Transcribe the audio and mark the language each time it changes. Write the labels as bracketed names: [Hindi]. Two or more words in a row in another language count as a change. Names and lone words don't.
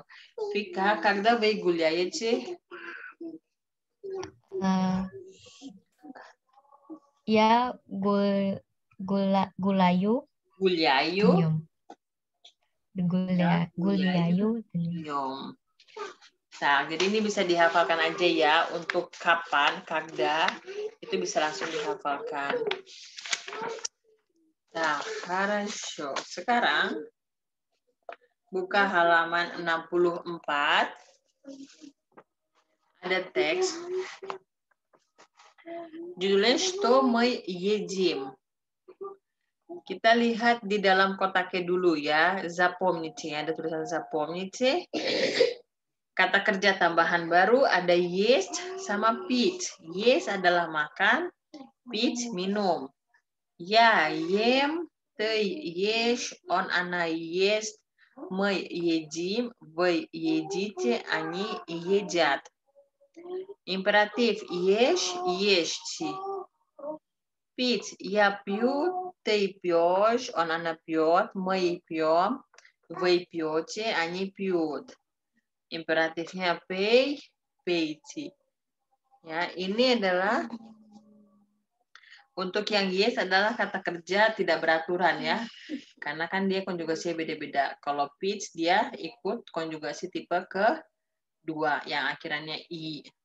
[Russian] Вика, когда вы гуляете? Я гуляю Гуляю. днём. Гуляю днём. Dnyom. [Indonesian] Nah, jadi ini bisa dihafalkan aja ya. Untuk kapan, когда, itu bisa langsung dihafalkan. Nah, хорошо. Sekarang buka halaman 64. Ada teks. Judulnya [Russian] Что мы едим. [Indonesian] Kita lihat di dalam kotaknya dulu ya. Запомните. Ada tulisan запомните. Kata kerja tambahan baru ada есть sama пить. Есть adalah makan, пить minum. [Russian] Я ем, ты ешь, он, она ест, мы едим, вы едите, они едят. Императив ешь, ешьте. Пить я пью, ты пьешь, он, она пьет, мы пьем, вы пьете, они пьют. [Indonesian] Imperatifnya pay, payci. Ya, ini adalah untuk yang yes adalah kata kerja tidak beraturan ya. Karena kan dia konjugasinya beda-beda. Kalau pitch dia ikut konjugasi tipe kedua yang akhirannya i.